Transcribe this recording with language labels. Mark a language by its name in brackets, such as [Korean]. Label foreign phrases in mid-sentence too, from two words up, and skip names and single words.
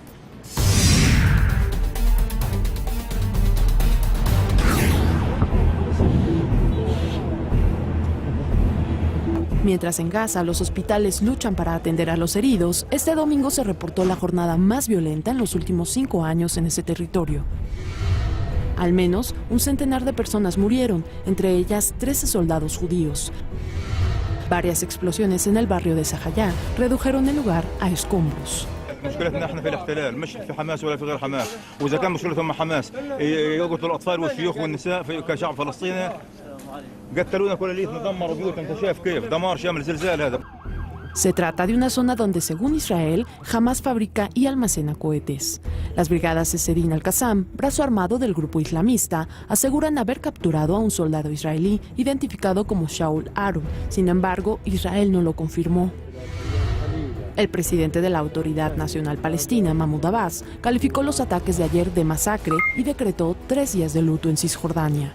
[Spanish] Mientras en Gaza los hospitales luchan para atender a los heridos, este domingo se reportó la jornada más violenta en los últimos 5 años en ese territorio. Al menos un centenar de personas murieron, entre ellas 13 soldados judíos. Varias explosiones en el barrio de Zahayá redujeron el lugar a escombros. [Arabic] مشكلتنا احنا في الاحتلال مش في حماس ولا في غير حماس واذا كان مشكلتهم مع حماس يقتلوا الاطفال والشيوخ والنساء كشعب فلسطيني قتلونا كل الليل دمروا بيوت انت شايف كيف دمار شامل زلزال هذا. [Spanish] Se trata de una zona donde, según Israel, Hamás fabrica y almacena cohetes. Las brigadas Esedin al-Qassam, brazo armado del grupo islamista, aseguran haber capturado a un soldado israelí identificado como Shaul Aru. Sin embargo, Israel no lo confirmó. El presidente de la Autoridad Nacional Palestina, Mahmoud Abbas, calificó los ataques de ayer de masacre y decretó 3 días de luto en Cisjordania.